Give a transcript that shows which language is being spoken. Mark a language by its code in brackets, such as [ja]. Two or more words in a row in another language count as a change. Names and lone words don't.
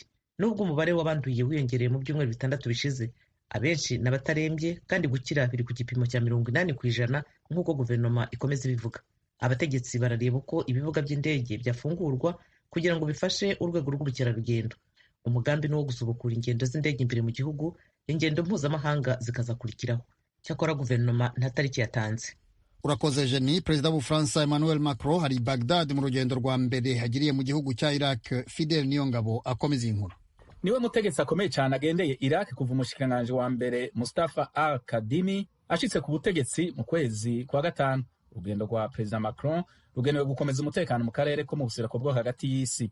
[rw] Nubwo umubare w'abanduye wiyongereye mu byumweru 6 bishize, abenshi n'abatarembye kandi gukira biri ku gipimo cya 80% nk'uko guverinoma ikomeza ibivuga. Abategetsi barareba uko ibibuga by'indege byafungurwa kugira ngo bifashe urwego rw'ubukerarugendo. Umugambi ni wo gusubukura ingendo z'indege imbere mu gihugu, ingendo mpuzamahanga zikazakurikiraho. Cyakora guverinoma nta tariki yatanze. Urakoze Jenny. Perezida w'Ubufaransa Emmanuel Macron hari Baghdad mu rugendo rwa mbere hagiriye mu gihugu cya Iraq. Fidel Niyongabo akomeza inkuru. [rn] Niwe mutegetsi akomeye cyane agendeye Iraq kuva umushikiranganji wa mbere Mustafa al-Kadhimi ashitse ku butegetsi mu kwezi kwa 5. Urugendo rwa Perezida Macron rugenewe gukomeza umutekano mu karere ko mu buseruko bwo hagati y'isi.